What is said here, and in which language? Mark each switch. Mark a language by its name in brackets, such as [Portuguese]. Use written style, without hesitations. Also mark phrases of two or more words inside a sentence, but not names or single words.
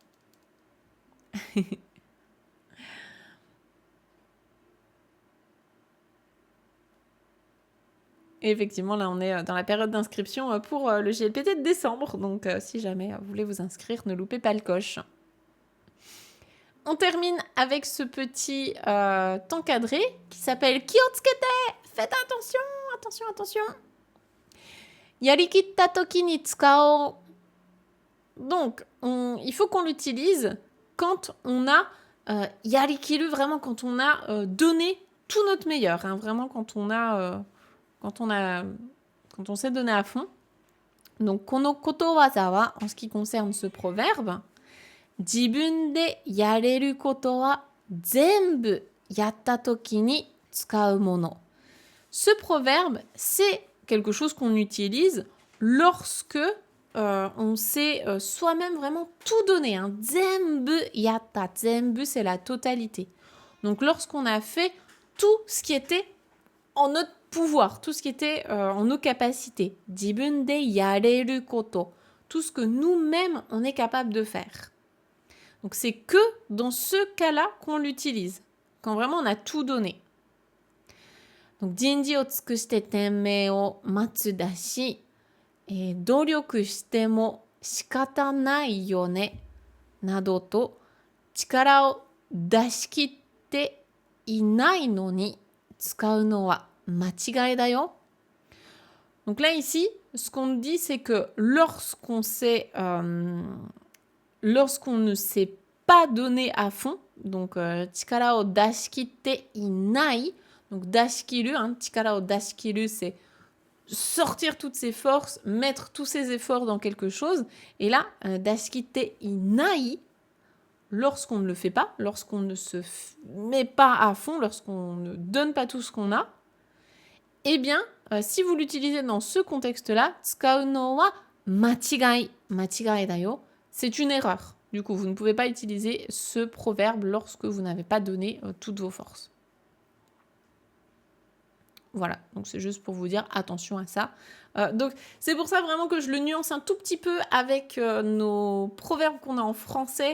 [French] Et effectivement, là, on est dans la période d'inscription pour le GLPT de décembre. Donc, si jamais vous voulez vous inscrire, ne loupez pas le coche. On termine avec ce petit encadré qui s'appelle Kiotsukete. Faites attention, attention, attention. [Japanese] やりきった時に使おう. [French] Donc, il faut qu'on l'utilise quand on a yarikiru, vraiment quand on a donné tout notre meilleur. Hein, vraiment quand on s'est donné à fond. Donc, [Japanese] このことわざは, [French] en ce qui concerne ce proverbe, [Japanese] 自分でやれることは全部やった時に使うもの. [French] Ce proverbe, c'est quelque chose qu'on utilise lorsque on sait soi-même vraiment tout donner. Hein. [Japanese] 全部やった. [French] Zenbu, c'est la totalité. Donc, lorsqu'on a fait tout ce qui était en notre pouvoir, tout ce qui était en nos capacités. [Japanese] 自分でやれること. [French] Tout ce que nous-mêmes, on est capable de faire. Donc, c'est que dans ce cas-là qu'on l'utilise. Quand vraiment on a tout donné. Donc, [Japanese] 人事を尽くして天命を待つだし, 努力しても仕方ないよねなどと力を出し切っていないのに使うのは間違いだよ. [French] Donc là ici, ce qu'on dit c'est que lorsqu'on ne s'est pas donné à fond, donc [Japanese] 力を出し切っていない, [French] donc 出し切る, hein, [Japanese] 力を出し切る [French] c'est sortir toutes ses forces, mettre tous ses efforts dans quelque chose. Et là, [Japanese] 出し切ていない, [French] lorsqu'on ne le fait pas, lorsqu'on ne se met pas à fond, lorsqu'on ne donne pas tout ce qu'on a, eh bien, si vous l'utilisez dans ce contexte-là, [Japanese] 使うのは間違い、間違いだよ, [French] c'est une erreur. Du coup, vous ne pouvez pas utiliser ce proverbe lorsque vous n'avez pas donné toutes vos forces. Voilà, donc c'est juste pour vous dire attention à ça. Donc c'est pour ça vraiment que je le nuance un tout petit peu avec nos proverbes qu'on a en français.